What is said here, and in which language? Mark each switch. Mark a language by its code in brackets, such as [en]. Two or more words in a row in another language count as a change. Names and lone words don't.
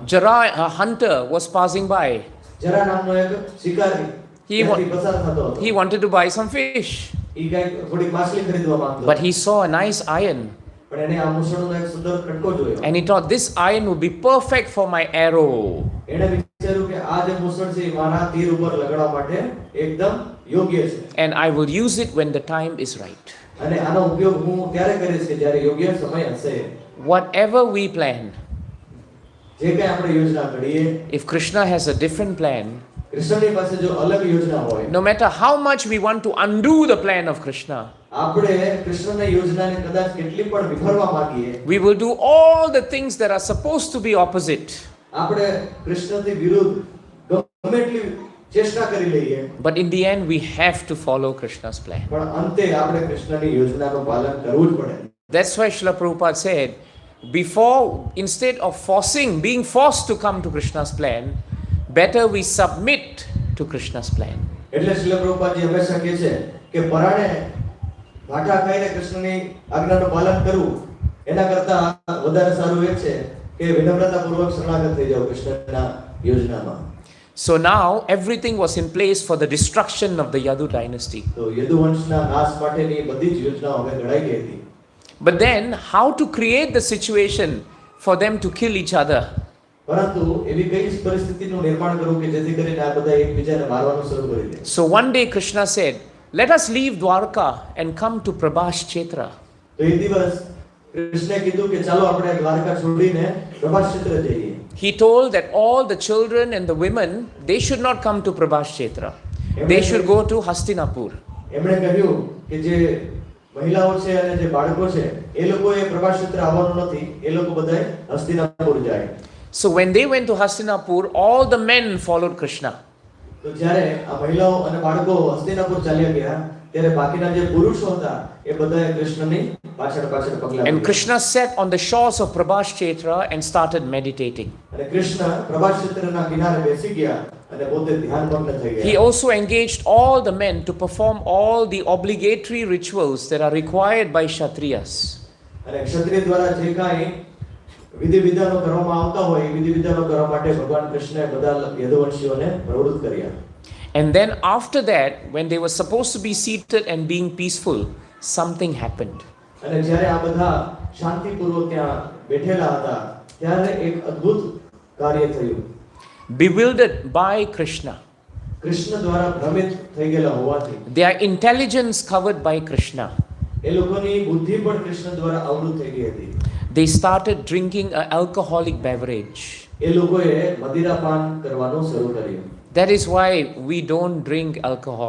[en] Jara, a hunter, was passing by. [gu] જરા નામનો એક શિકારી [en] He, [gu] ત્યાંથી પસાર થતો હતો. [en] he wanted to buy some fish, [gu] ઈ કાંઈક થોડીક માછલી ખરીદવા માંગતો [en] but [gu] હતો. [en] he saw a nice iron [gu] પણ એને આ મૂસળનો એક સુંદર કટકો જોયો. [en] and he thought this iron would be perfect for my arrow. [gu] એણે વિચાર્યું કે આ જે મૂસળ છે એ મારા તીર ઉપર લગાડવા માટે એકદમ યોગ્ય છે. [en] And I will use it when the time is right. [gu] અને આનો ઉપયોગ હું ત્યારે કરીશ કે જ્યારે યોગ્ય સમય હશે. [en] Whatever we plan, [gu] જે કંઈ આપણે યોજના ઘડીએ, [en] if Krishna has a different plan, [gu] કૃષ્ણની પાસે જો અલગ યોજના હોય, [en] no matter how much we want to undo the plan of Krishna, [gu] આપણે કૃષ્ણની યોજનાને કદાચ કેટલી પણ વિફરવા માંગીએ, [en] we will do all the things that are supposed to be opposite. [gu] આપણે કૃષ્ણથી વિરુદ્ધ ગમે એટલી ચેષ્ટા કરી લઈએ, [en] But in the end, we have to follow Krishna's plan. [gu] પણ અંતે આપણે કૃષ્ણની યોજનાનું પાલન કરવું જ પડે. [en] That's why Srila Prabhupada said, instead of being forced to come to Krishna's plan, better we submit to Krishna's plan. [gu] એટલે શ્રીલ પ્રભુપાદજી હંમેશા કહે છે કે પરાણે ભાઠા ખાઈને કૃષ્ણની આજ્ઞાનું પાલન કરવું એના કરતા વધારે સારું એ છે કે વિનમ્રતાપૂર્વક શરણાગત થઈ જાવ કૃષ્ણના યોજનામાં. [en] So now everything was in place for the destruction of the Yadu dynasty. [gu] તો યદુવંશના નાશ માટેની બધી જ યોજનાઓ હવે ઘડાઈ ગઈ હતી. [en] But then, how to create the situation for them to kill each other? [gu] પરંતુ એવી કઈ પરિસ્થિતિનું નિર્માણ કરવું કે જેથી કરીને આ બધા એકબીજાને મારવાનું શરૂ કરી દે. [en] So one day Krishna said, let us leave Dwarka and come to Prabhas Kshetra. [gu] તો એક દિવસ કૃષ્ણે કીધું કે ચાલો આપણે દ્વારકા છોડીને પ્રભાસ ક્ષેત્ર જઈએ. [en] He told that all the children and the women, they should not come to Prabhas Kshetra. They should go to Hastinapur. [gu] એમણે કહ્યું કે જે મહિલાઓ છે અને જે બાળકો છે એ લોકોએ પ્રભાસ ક્ષેત્ર આવવાનું નથી, એ લોકો બધાય હસ્તિનાપુર જાય. [en] So when they went to Hastinapur, all the men followed Krishna. [gu] તો જ્યારે આ મહિલાઓ અને બાળકો હસ્તિનાપુર ચાલ્યા ગયા ત્યારે બાકીના જે પુરુષો હતા એ બધાએ કૃષ્ણની પાછળ પાછળ પગલાં [en] And [gu] ભર્યા. [en] Krishna sat on the shores of Prabhas Kshetra and started meditating. [gu] અને કૃષ્ણ પ્રભાસ ક્ષેત્રના કિનારે બેસી ગયા અને પોતે ધ્યાનમગ્ન થઈ [en] He [gu] ગયા. [en] also engaged all the men to perform all the obligatory rituals that are required by Kshatriyas. [gu] અને ક્ષત્રિય દ્વારા જે કાંઈ વિધિ વિધાનો કરવામાં આવતા હોય એ વિધિ વિધાનો કરવા માટે ભગવાન કૃષ્ણએ બધા યદુવંશીઓને પ્રવૃત્ત કર્યા. [en] And then after that, when they were supposed to be seated and being peaceful, something happened. [gu] અને જ્યારે આ બધા શાંતિપૂર્વક ત્યાં બેઠેલા હતા ત્યારે એક અદ્ભુત કાર્ય થયું. [en] Bewildered by Krishna, [gu] કૃષ્ણ દ્વારા ભ્રમિત થઈ ગયેલા હોવાથી [en] their intelligence covered by Krishna, [gu] એ લોકોની બુદ્ધિ પણ કૃષ્ણ દ્વારા આવૃત થઈ ગઈ હતી. [en] they started drinking an alcoholic beverage. [gu] એ લોકોએ મદિરાપાન કરવાનું શરૂ કર્યું. [en] That is why we don't drink alcohol.